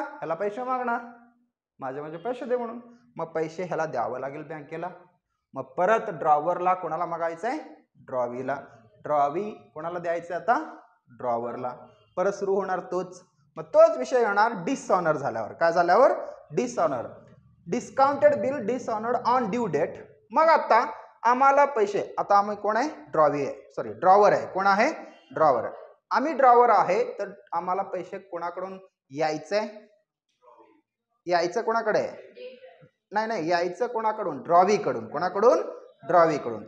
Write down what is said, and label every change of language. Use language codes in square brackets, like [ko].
[mr] ह्याला पैसे मागणार, माझे पैसे दे म्हणून. मग पैसे ह्याला द्यावं लागेल बँकेला. मग परत ड्रॉवरला कोणाला मागायचंय? ड्रॉवीला. ड्रॉवी कोणाला द्यायचं आता? ड्रॉवरला. परत सुरू होणार तोच. मग तोच विषय येणार डिसऑनर झाल्यावर. काय झाल्यावर? Dishonour. [en] Discounted bill dishonoured on due date. [mr] मग आता आम्हाला पैसे, आता आम्ही कोण आहे? ड्रॉवर आहे. कोण आहे? ड्रॉवर. आम्ही ड्रॉवर आहे, तर आम्हाला पैसे कोणाकडून यायचंय? यायचं कोणाकडे? नाही, यायचं कोणाकडून? ड्रॉवीकडून. कोणाकडून? ड्रॉवीकडून.